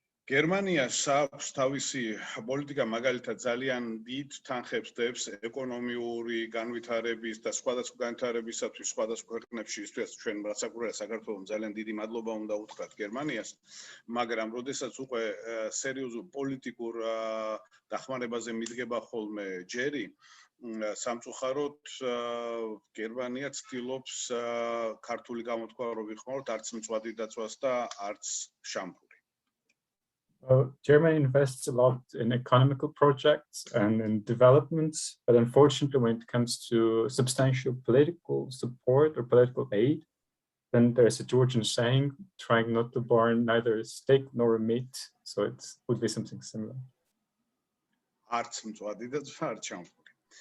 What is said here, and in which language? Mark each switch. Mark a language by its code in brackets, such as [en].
[ka] გერმანიას აქვს თავისი პოლიტიკა, მაგალითად ძალიან დიდ თანხებს დებს ეკონომიური განვითარების და სხვადასხვა განვითარებისათვის სხვადასხვა ქვეყნებში, ისთვისაც ჩვენ რასაკურველია საქართველოს ძალიან დიდი მადლობა უნდა უთხრათ გერმანიას, მაგრამ როდესაც უკვე სერიოზულ პოლიტიკურ დახმარებაზე მიდგება ხოლმე ჯერი, სამწუხაროდ გერმანია ცდილობს ქართული გამოთქვა რო ვიხმაროთ, არც მწვადი დაცვას და არც შამფური. [en] Germany invests a lot in economical projects and in developments, but unfortunately when it comes to substantial political support or political aid, then there's a Georgian saying, trying not to burn neither a steak nor a meat, so it would be something similar. [ka] არც მწვადი და არც შამფური.